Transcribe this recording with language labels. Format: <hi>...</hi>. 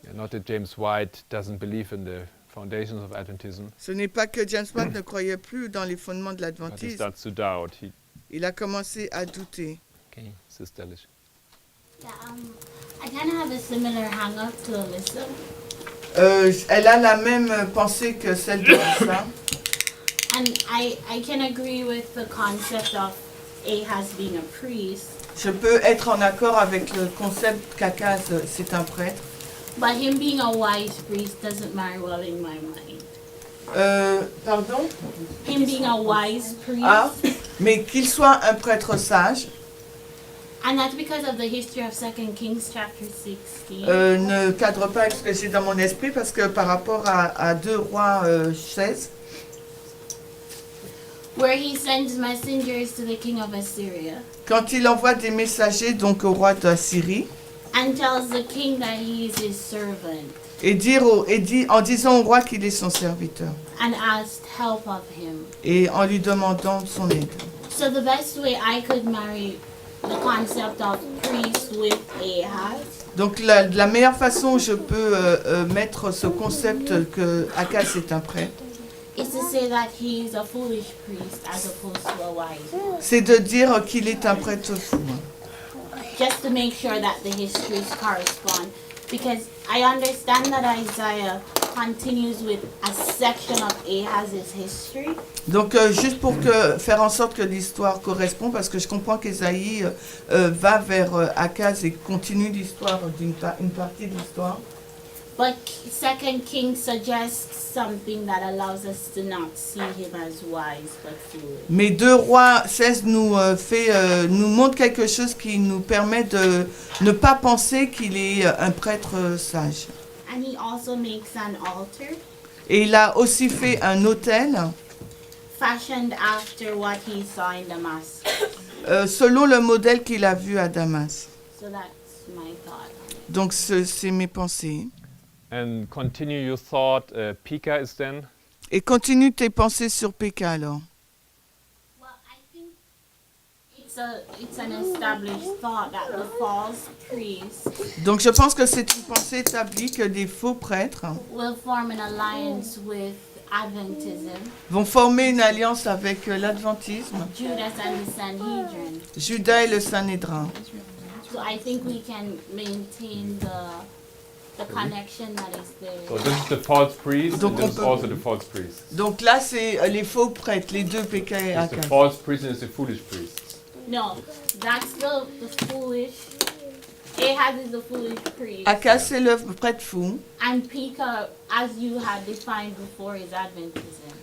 <en>And not that James White doesn't believe in the foundations of Adventism,</en> <fr>Ce n'est pas que James White ne croyait plus dans les fondements de</fr> <en>but he</en> <fr>l'adventisme.</fr> <en>starts to doubt.</en> <fr>Il a commencé à douter.</fr> <en>Okay, Sister Lish. Yeah, I kind of have a similar hang up to Alyssa.</en> <fr>Elle a la même pensée que celle de Lisa.</fr> <en>And I can agree with the concept of Ahaz being a priest,</en> <fr>Je peux être en accord avec le concept qu'Akaz, c'est un prêtre.</fr> <en>but him being a wise priest doesn't marry well in my mind.</en> <fr>Pardon?</fr> <en>Him being a wise priest,</en> <fr>Ah, mais qu'il soit un prêtre sage</fr> <en>and that's because of the history of 2 Kings chapter 16.</en> <fr>ne cadre pas avec ce que j'ai dans mon esprit parce que par rapport à 2 Rois 16,</fr> <en>Where he sends messengers to the king of Assyria</en> <fr>quand il envoie des messagers donc au roi d'Assyrie</fr> <en>and tells the king that he is his servant</en> <fr>et en disant au roi qu'il est son serviteur</fr> <en>and asked help of him.</en> <fr>et en lui demandant son aide.</fr> <en>So the best way I could marry the concept of priest with Ahaz</en> <fr>Donc la meilleure façon où je peux mettre ce concept que Akaz est un prêtre,</fr> <en>is to say that he is a foolish priest as opposed to a wise one.</en> <fr>c'est de dire qu'il est un prêtre fou.</fr> <en>Just to make sure that the histories correspond. Because I understand that Isaiah continues with a section of Ahaz's history,</en> <fr>Donc juste pour faire en sorte que l'histoire corresponde, parce que je comprends qu'Ésaïe va vers Akaz et continue l'histoire une partie de l'histoire.</fr> <en>but 2 Kings suggests something that allows us to not see him as wise but foolish.</en> <fr>Mais 2 Rois 16 nous montre quelque chose qui nous permet de ne pas penser qu'il est un prêtre sage.</fr> <en>And he also makes an altar</en> <fr>Et il a aussi fait un autel</fr> <en>fashioned after what he saw in Damascus.</en> <fr>selon le modèle qu'il a vu à Damas.</fr> <en>So that's my thought.</en> <fr>Donc c'est mes pensées.</fr> <en>And continue your thought. Pekah is then.</en> <fr>Et continue tes pensées sur Péka alors.</fr> <en>Well, I think it's an established thought that the false priest</en> <fr>Donc je pense que c'est une pensée établie que des faux prêtres</fr> <en>will form an alliance with Adventism,</en> <fr>vont former une alliance avec l'adventisme,</fr> <en>Judas and the Sanhedrin.</en> <fr>Judas et le Sanhédrin.</fr> <en>So I think we can maintain the connection that is there. So this is the false priest,</en> <fr>Donc</fr> <en>and this is</en> <fr>on peut-</fr> <en>also the false priest.</en> <fr>Donc là c'est les faux prêtres, les deux Péka et</fr> <en>It's the</en> <fr>Akaz.</fr> <en>false priest and it's the foolish priest. No, that's the foolish. Ahaz is the foolish priest.</en> <fr>Akaz c'est le prêtre fou.</fr> <en>And Pekah, as you had defined before, is Adventism.</en>